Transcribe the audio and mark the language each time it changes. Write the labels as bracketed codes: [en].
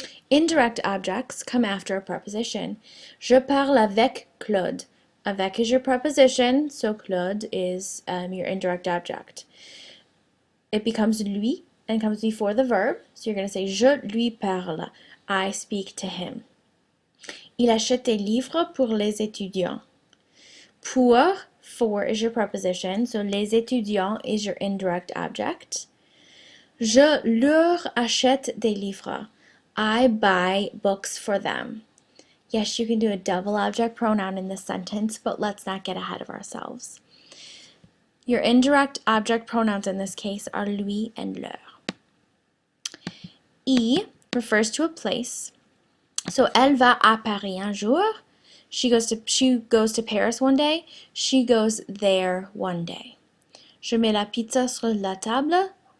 [en] Indirect objects come after a preposition. [fr] Je parle avec Claude. [en] Avec is your preposition, so Claude is your indirect object. It becomes lui and comes before the verb, so you're going to say [fr] je lui parle. [en] I speak to him. [fr] Il achète des livres pour les étudiants. [en] For is your preposition, so [fr] les étudiants [en] is your indirect object. [fr] Je leur achète des livres. [en] I buy books for them. Yes, you can do a double object pronoun in this sentence, but let's not get ahead of ourselves. Your indirect object pronouns in this case are lui and leur. E refers to a place. [fr] So, elle va à Paris un jour. [en] She goes to Paris one day. She goes there one day. [fr] Je mets la pizza sur la table.